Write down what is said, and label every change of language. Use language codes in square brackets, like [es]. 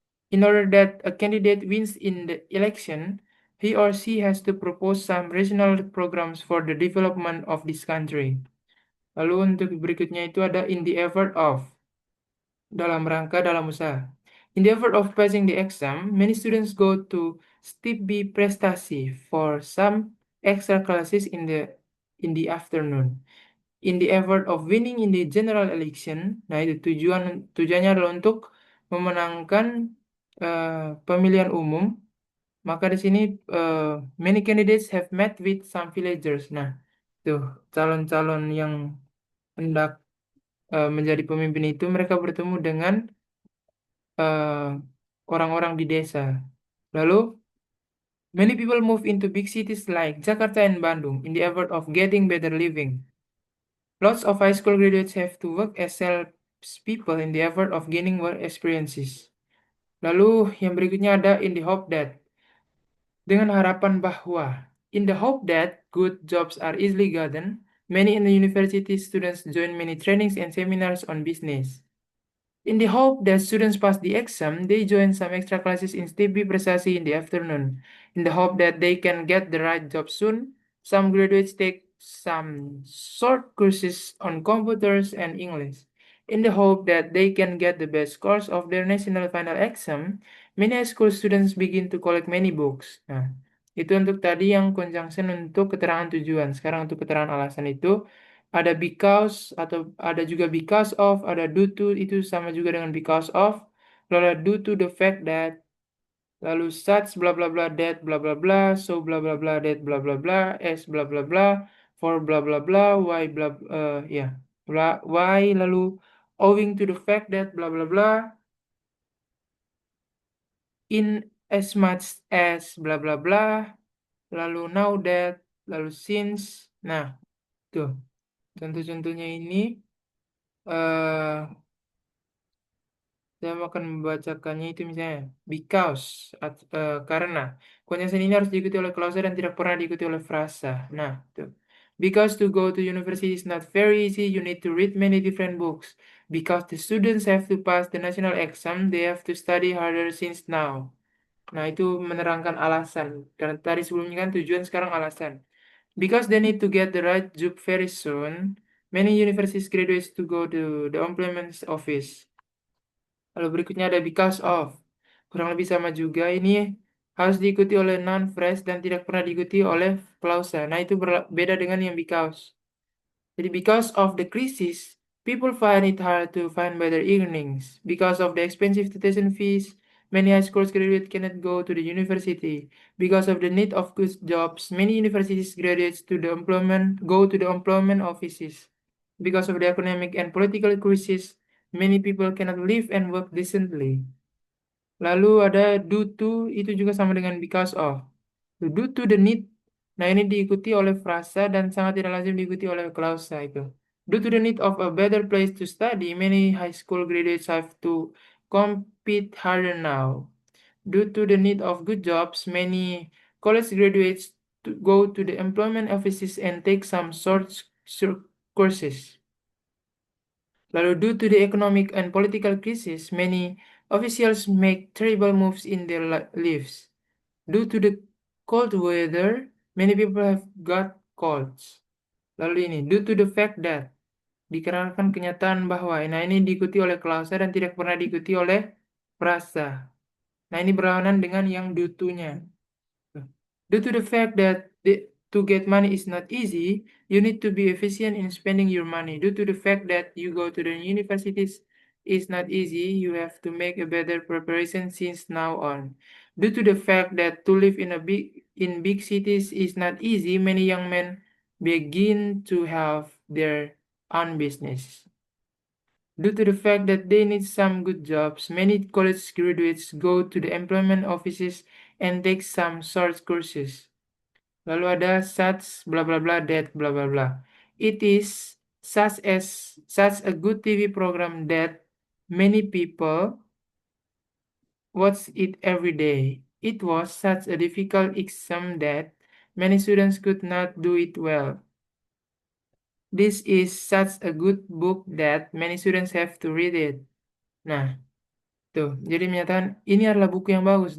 [en] In order that a candidate wins in the election, he or she has to propose some regional programs for the development of this country. [id] Lalu untuk berikutnya itu ada [en] in the effort of, [id] dalam rangka dalam usaha. [en] In the effort of passing the exam, many students go to Stibbi Prestasi for some extra classes in the afternoon. In the effort of winning in the general election, [id] nah itu tujuannya adalah untuk memenangkan pemilihan umum. Maka di sini [en] many candidates have met with some villagers. [id] Nah, tuh calon-calon yang hendak menjadi pemimpin itu mereka bertemu dengan eh, orang-orang di desa. [en] Lalu, many people move into big cities like Jakarta and Bandung in the effort of getting better living. Lots of high school graduates have to work as salespeople in the effort of gaining work experiences. [id] Lalu, yang berikutnya ada [en] in the hope that, [id] dengan harapan bahwa, [en] in the hope that good jobs are easily gotten, many in the university students join many trainings and seminars on business. In the hope that students pass the exam, they join some extra classes in STB Prestasi in the afternoon. In the hope that they can get the right job soon, some graduates take some short courses on computers and English. In the hope that they can get the best scores of their national final exam, many high school students begin to collect many books. [id] Nah, itu untuk tadi yang conjunction untuk keterangan tujuan. Sekarang untuk keterangan alasan itu ada because atau ada juga because of, ada due to itu sama juga dengan because of, lalu ada [en] due to the fact that, lalu such bla bla bla that bla bla bla, so bla bla bla that bla bla bla, as bla bla bla, for bla bla bla, why bla ya bla why, lalu owing to the fact that bla bla bla, in as much as bla bla bla, lalu now that, lalu since. [id] Nah, tuh contoh-contohnya ini eh saya akan membacakannya itu misalnya because karena konjungsi ini harus diikuti oleh clause dan tidak pernah diikuti oleh frasa. Nah, tuh. [en] Because to go to university is not very easy, you need to read many different books. Because the students have to pass the national exam, they have to study harder since now. [id] Nah, itu menerangkan alasan. Karena tadi sebelumnya kan tujuan, sekarang alasan. [en] Because they need to get the right job very soon, many universities graduates to go to the employment office. [id] Lalu berikutnya ada because of. Kurang lebih sama juga. Ini harus diikuti oleh non phrase dan tidak pernah diikuti oleh clause. Nah, itu beda dengan yang because. [en] Jadi because of the crisis, people find it hard to find better earnings. Because of the expensive tuition fees, many high school graduates cannot go to the university. Because of the need of good jobs, many universities graduates to the employment go to the employment offices. Because of the economic and political crisis, many people cannot live and work decently. [id] Lalu ada [en] due to, [id] itu juga sama dengan [en] because of. Due to the need. [id] Nah, ini diikuti oleh frasa dan sangat tidak lazim diikuti oleh klausa itu. [en] Due to the need of a better place to study, many high school graduates have to compete harder now. Due to the need of good jobs, many college graduates to go to the employment offices and take some short courses. Lalu, due to the economic and political crisis, many officials make terrible moves in their lives. Due to the cold weather, many people have got colds. [id] Lalu ini, [en] due to the fact that, [id] dikarenakan kenyataan bahwa, nah ini diikuti oleh klausa dan tidak pernah diikuti oleh frasa. Nah, ini berlawanan dengan yang due to-nya. [en] Due to the fact that to get money is not easy, you need to be efficient in spending your money. Due to the fact that you go to the universities is not easy, you have to make a better preparation since now on. Due to the fact that to live in big cities is not easy, many young men begin to have their own business. Due to the fact that they need some good jobs, many college graduates go to the employment offices and take some short courses. [id] Lalu ada [en] such blah blah blah that blah blah blah. It is such a good TV program that many people watch it every day. It was such a difficult exam that many students could not do it well. This is such a good book that many students have to read it. [id] Nah, tuh, jadi menyatakan ini adalah buku yang bagus.